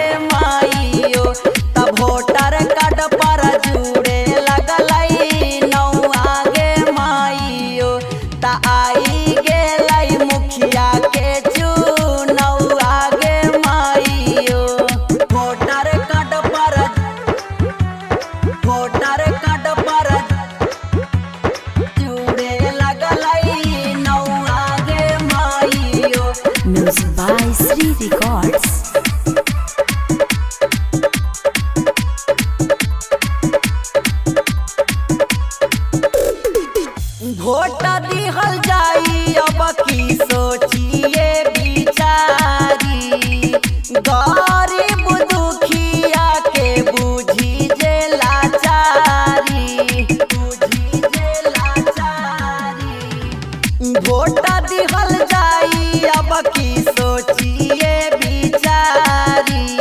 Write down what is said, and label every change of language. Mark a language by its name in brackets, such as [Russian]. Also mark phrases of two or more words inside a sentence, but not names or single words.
[Maithili] माइयो तब [English] voter card [Maithili] पर जुड़े लगलै नौआ गे माइयो ता आई गेलै मुखिया के चुनौआ गे माइयो [English] voter card [Maithili] पर जुड़े लगलै नौआ गे माइयो। [English] Music by Sri Records. [Maithili] वोट दिहल जाई अब की सोचिए बिचारी गरीब दुखिया के बुझी जे लाचारी वोट दिहल जाई अब की सोचिए बिचारी